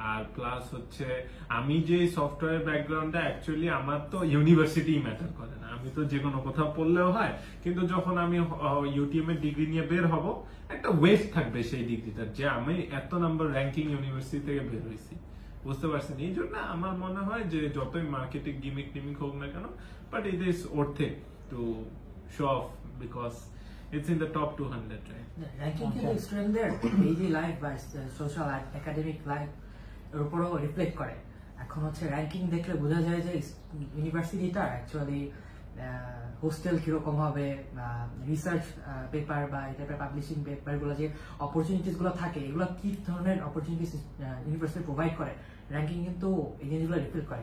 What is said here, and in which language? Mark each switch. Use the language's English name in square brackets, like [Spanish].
[Bangla] আর plus হচ্ছে আমি যে সফটওয়্যার ব্যাকগ্রাউন্ডটা, অ্যাকচুয়ালি আমার তো ইউনিভার্সিটি ম্যাটার করে না, আমি তো যে কোনো কোথাও পড়লেও হয়। কিন্তু যখন আমি ইউটিএম এর ডিগ্রি নিয়ে বের হব, একটা ওয়েট থাকবে সেই ডিগ্রিটার, যে আমি এত নাম্বার র্যাঙ্কিং ইউনিভার্সিটি থেকে বের হয়েছি। বুঝতে পারছেন? এই জন্য আমার মনে হয় যে যতই মার্কেটিং গিমিক টিমিক হোক না কেন, [English] but it is worth it to show off because it's in the top 200, right? [Bangla] Ranking কিন্তু স্টুডেন্টদের ডেইলি লাইফ বা সোশ্যাল একাডেমিক লাইফ এর উপরও রিফ্লেক্ট করে। এখন হচ্ছে র্যাঙ্কিং দেখলে বোঝা যায় যে ইউনিভার্সিটিটা অ্যাকচুয়ালি হোস্টেল কিরকম হবে, রিসার্চ পেপার বা এই টাইপের পাবলিশিং পেপারগুলো যে অপরচুনিটিস গুলো থাকে, এগুলো কি ধরনের অপরচুনিটিস ইউনিভার্সিটি প্রোভাইড করে, র্যাঙ্কিং কিন্তু এই জিনিসগুলো রিফ্লেক্ট করে।